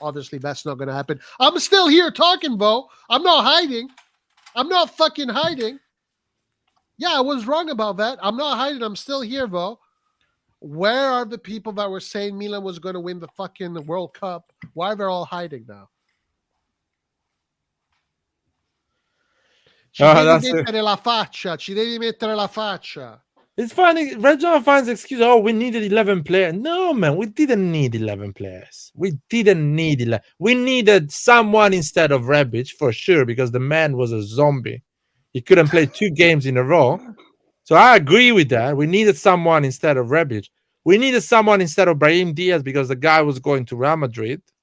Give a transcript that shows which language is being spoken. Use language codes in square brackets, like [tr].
[en] Obviously, that's not going to happen. I'm still here talking, Bo. I'm not hiding. I'm not fucking hiding. Yeah, I was wrong about that. I'm not hiding. I'm still here, Bo. Where are the people that were saying Milan was going to win the fucking World Cup? Why are they all hiding now? [it] Ci devi mettere la faccia. Ci devi mettere la faccia. [en] It's funny. Red John finds excuse. Oh, we needed 11 players. No, man, we didn't need 11 players. We didn't need 11. We needed someone instead of Rebic for sure, because the man was a zombie. He couldn't play 2 games in a row. So I agree with that. We needed someone instead of Rebic. We needed someone instead of Brahim Diaz because the guy was going to Real Madrid.